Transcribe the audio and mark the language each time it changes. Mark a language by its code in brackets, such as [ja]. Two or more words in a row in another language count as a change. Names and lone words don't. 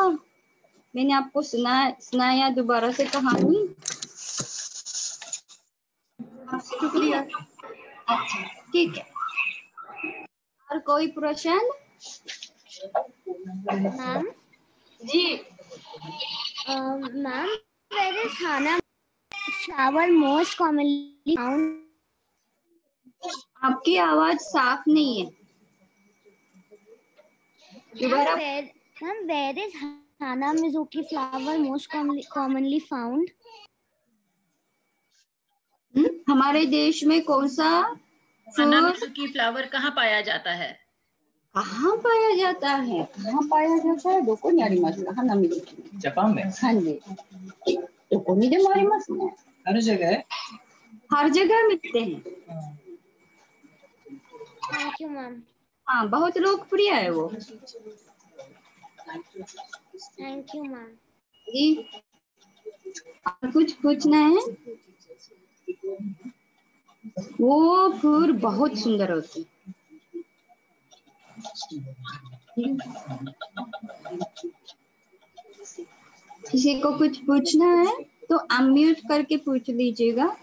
[hi] मैंने आपको सुनाया दोबारा से कहानी। शुक्रिया। अच्छा, ठीक है। और कोई प्रश्न? मैम जी मैम, [en] where is हाना flower most commonly found? [hi] आपकी आवाज साफ नहीं है, दोबारा। [en] Ma'am, where is Hana Mizuki flower most commonly found? [hi] हमारे देश में कौन सा हाना मिजुकी फ्लावर कहाँ पाया जाता है? कहाँ पाया जाता है? कहाँ पाया जाता है? [ja] दोको にありますハナミズキ। [hi] जापान में? हाँ जी, [ja] दोको にでもありますね। [hi] हर जगह है? हर जगह मिलते हैं। [en] Thank you, ma'am. [hi] हाँ, बहुत लोकप्रिय है वो। [en] Thank you, ma'am. [hi] जी, और कुछ पूछना है? वो फूल बहुत सुंदर होते हैं। किसी को कुछ पूछना है तो अनम्यूट करके पूछ लीजिएगा।